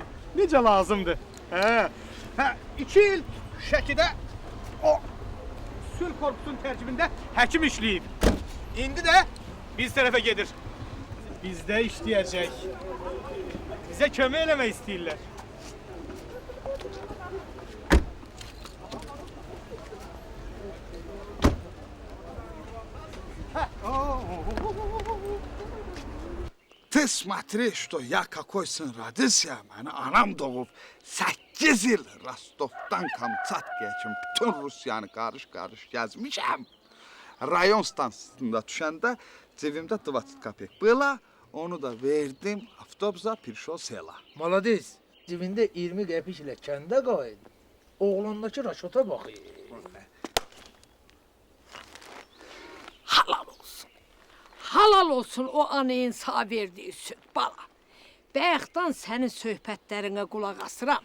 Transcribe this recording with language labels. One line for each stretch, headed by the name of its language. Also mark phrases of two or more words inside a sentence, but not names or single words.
Azerbaijani: Necə lazımdır. Hə, 2 il Şəkidə o sülh korpusunun tərkibində həkim işləyib. İndi də biz tərəfə gedir. Bizdə işləyəcək. Bizə kömək eləmək istəyirlər.
Russian: Ты смотри, что я какой сын родился,
Azerbaijani: məni anam doğub 8 il Rostovdan Kamçatkaya kimi bütün Rusiyanı qarış-qarış gəzmişəm. Rayon stansiyasında düşəndə cebimdə 20 qəpik. Была, onu da verdim avtobusa,
Russian: пришел села. Молодец.
Azerbaijani: cibində 20 qəpik ilə kəndə qayıdı. Oğlandakı raşota bax. Halal olsun. Halal olsun o anayın sağ verdiyi süt bala. Bayaqdan sənin söhbətlərinə qulaq asıram.